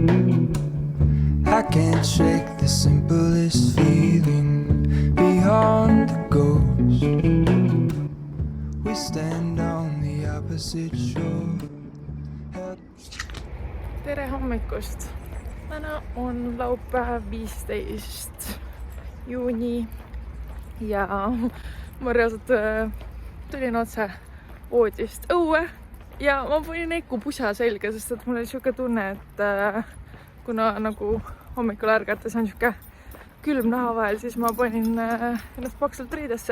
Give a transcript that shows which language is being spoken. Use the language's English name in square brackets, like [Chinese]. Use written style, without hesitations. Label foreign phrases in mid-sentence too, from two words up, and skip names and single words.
[English] I can't shake the simplest feeling beyond the ghost. We stand on the opposite shore. [Estonian] Tere hommikust! Täna on laupäev 15. juuni ja ma reaalselt tulin otse voodist õue. Ja ma panin Eiku pusa selga, sest et mul oli siuke tunne, et kuna nagu hommikul ärgates on siuke külm naha vahel, siis ma panin ennast paksult riidesse.